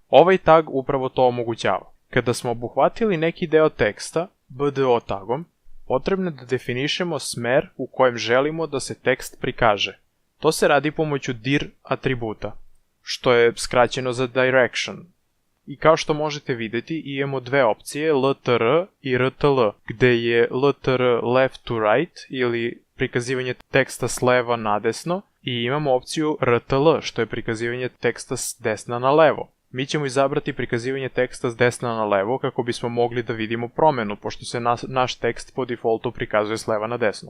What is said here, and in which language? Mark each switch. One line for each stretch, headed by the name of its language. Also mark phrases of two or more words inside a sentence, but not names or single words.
Serbian: Ovaj tag upravo to omogućava. Kada smo obuhvatili neki deo teksta BDO tagom, potrebno je da definišemo smer u kojem želimo da se tekst prikaže. To se radi pomoću dir atributa, što je skraćeno za direction. I kao što možete vidjeti, imamo dve opcije, LTR i RTL, gde je LTR
English: left to right
Serbian: ili prikazivanje teksta s leva na desno i imamo opciju RTL, što je prikazivanje teksta s desna na levo. Mi ćemo izabrati prikazivanje teksta s desna na levo kako bismo mogli da vidimo promenu, pošto se naš tekst po defaultu prikazuje s leva na desno.